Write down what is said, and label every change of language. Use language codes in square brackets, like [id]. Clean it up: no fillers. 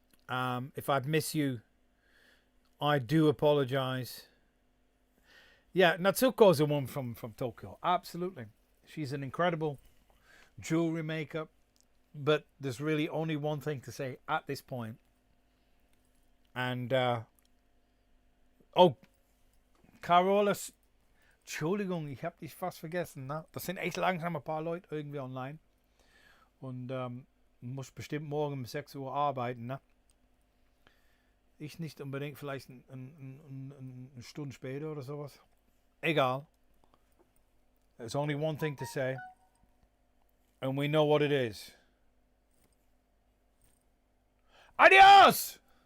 [en] If I've missed you, I do apologise. Yeah, Natsuko's the one from Tokyo. Absolutely. She's an incredible jewelry maker. But there's really only one thing to say at this point. And, oh, [de] Carolus, Entschuldigung, ich habe dich fast vergessen. Ne? Das sind echt langsam ein paar Leute irgendwie online. Und muss bestimmt morgen um 6 Uhr arbeiten. Ne? Ich nicht unbedingt, vielleicht eine Stunde später oder sowas. Egal. [en] There's only one thing to say. And we know what it is. Adios!